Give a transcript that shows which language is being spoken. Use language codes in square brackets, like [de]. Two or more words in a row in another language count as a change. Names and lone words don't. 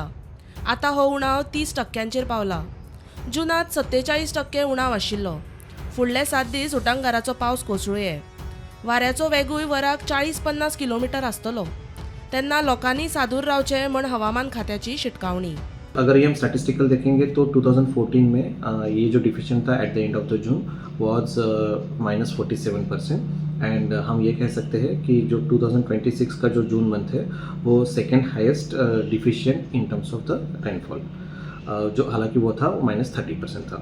[kok] आतां हो उणाव 30% पावला. जुनांत 47% उणाव आशिल्लो. फुडले 7 दीस उटंगाराचो पावस कोसळुये. वाऱ्याचो वेगूय वराक 40-50 किलोमीटर आसतलो. तेन्ना लोकांनी सादूर रावचें म्हण हवामान खात्याची शिटकावणी. [hi] अगर ये हम स्टैटिस्टिकल देखेंगे तो 2014 में ये जो डिफिशन था [en] at the end of the June was -47%, [hi] एंड हम ये कह सकते हैं कि जो 2026 का जो [en] June month [hi] है वो [en] second highest deficient in terms of the rainfall, [hi] जो हालांकि वो था -30% था.